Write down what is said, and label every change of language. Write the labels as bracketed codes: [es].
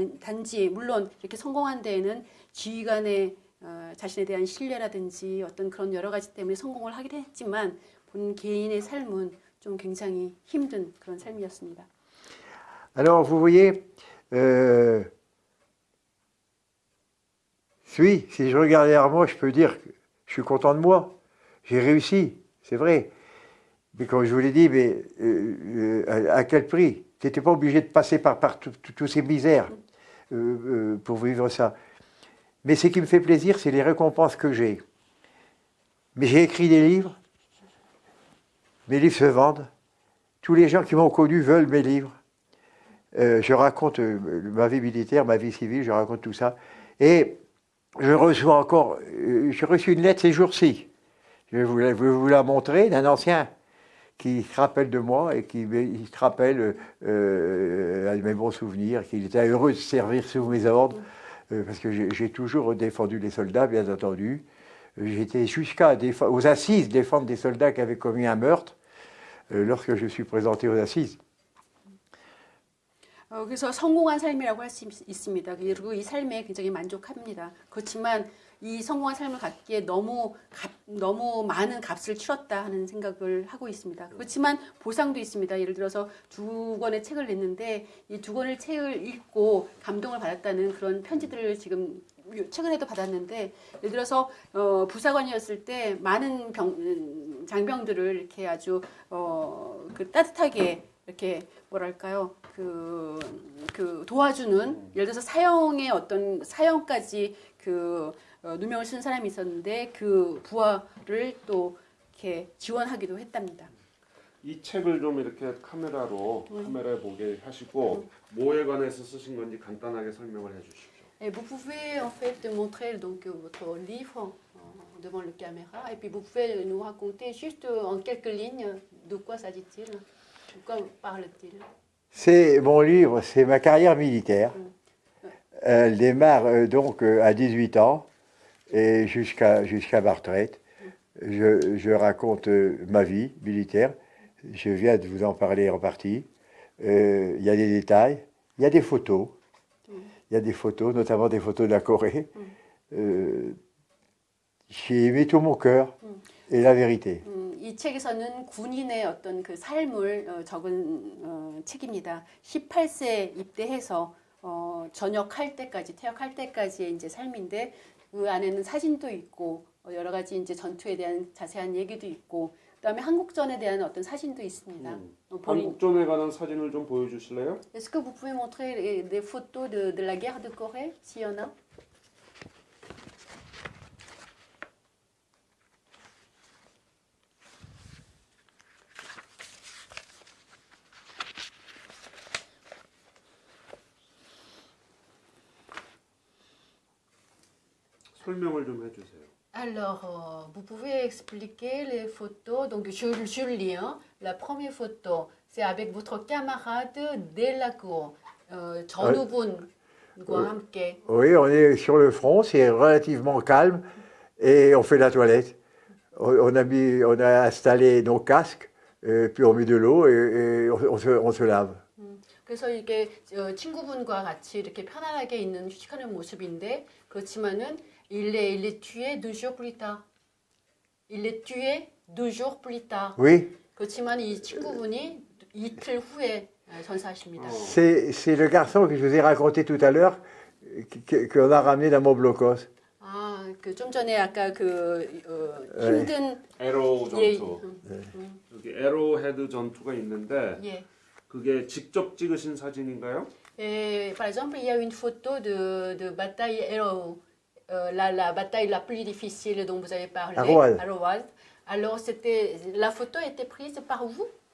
[ko] 단지 물론 이렇게 성공한 데에는 지휘관의 자신에 대한 신뢰라든지 어떤 그런 여러 가지 때문에 성공을 하긴 했지만 본 개인의 삶은 좀 굉장히 힘든 그런 삶이었습니다. [fr] Alors vous voyez, si je regarde derrière moi, je peux dire que je suis content de moi. J'ai réussi, c'est vrai. Mais comme je vous l'ai dit, à quel prix? Tu n'étais pas obligé de passer par toutes ces misères pour vivre ça. Mais ce qui me fait plaisir, c'est les récompenses que j'ai. Mais j'ai écrit des livres. Mes livres se vendent. Tous les gens qui m'ont connu veulent mes livres. Je raconte ma vie militaire, ma vie civile, je raconte tout ça. Et je reçois encore, j'ai reçu une lettre ces jours-ci. Je vais vous la montrer d'un ancien qui se rappelle de moi et il se rappelle à mes bons souvenirs, qu'il était heureux de servir sous mes ordres, parce que j'ai toujours défendu les soldats, bien entendu. J'étais aux assises défendre des soldats qui avaient commis un meurtre lorsque je suis présenté aux assises. [ko] 그래서 성공한 삶이라고 할 수 있습니다. 그리고 이 삶에 굉장히 만족합니다. 그렇지만 이 성공한 삶을 갖기에 너무 많은 값을 치렀다 하는 생각을 하고 있습니다. 그렇지만 보상도 있습니다. 예를 들어서 2권의 책을 냈는데 이 2권의 책을 읽고 감동을 받았다는 그런 편지들을 지금 최근에도 받았는데, 예를 들어서 부사관이었을 때 많은 장병들을 이렇게 아주 그 따뜻하게 이렇게 뭐랄까요, 그 도와주는, 예를 들어서 사형의 어떤 사형까지 누명을 쓴 사람이 있었는데 그 부하를 또 이렇게 지원하기도 했답니다. 이 책을 좀 이렇게 카메라에 보게 하시고 뭐에 관해서 쓰신 건지 간단하게 설명을 해주십시오. [fr] Et vous pouvez en fait montrer donc votre livre devant la caméra, et puis vous pouvez nous raconter juste en quelques lignes de quoi s'agit-il, de quoi parle-t-il. C'est mon livre, c'est ma carrière militaire. Elle démarre donc à 18 ans et jusqu'à ma retraite. Je raconte ma vie militaire. Je viens de vous en parler en partie. Il y a des détails, il y a des photos. Il y a des photos, notamment des photos de la Corée. J'ai aimé tout mon cœur et la vérité. [ko] 이 책에서는 군인의 어떤 그 삶을 적은 책입니다. 18세 입대해서 전역할 때까지, 퇴역할 때까지의 이제 삶인데, 그 안에는 사진도 있고 여러 가지 이제 전투에 대한 자세한 얘기도 있고, 그다음에 한국전에 대한 어떤 사진도 있습니다. 한국전에 관한 사진을 좀 보여주실래요? [fr] Est-ce que vous pouvez montrer des photos de la guerre de Corée, s'il y en a? [ko] 설명을 좀 해주세요. [fr] Alors, vous pouvez expliquer les photos. Donc, je lis. Hein. La première photo, c'est avec votre camarade dès la cour. [ko] 전우분과 함께. [fr] Oui, on est sur le front, c'est relativement calme et on fait la toilette. On a installé nos casques, puis on met de l'eau et on se lave. [ko] 그래서 이게 친구분과 같이 이렇게 편안하게 있는 휴식하는 모습인데, 그렇지만은 [fr] il est tué 2 jours plus tard. Il est tué 2 jours plus tard. Oui. [ko] 그렇지만 이 친구분이 이틀 후에 전사하십니다. [fr] C'est le garçon que je vous ai raconté tout à l'heure qu'on a ramené dans mon blocos. [ko] 아, 그 좀 전에 아까 그 힘든 에로 예, 전투. 여기 에로헤드 전투가 있는데 예. 그게 직접 찍으신 사진인가요? [fr] Et, par exemple, il y a une photo de bataille Arrow, la bataille la plus difficile dont vous avez parlé, Arrowhead. Alors, la photo était prise par vous?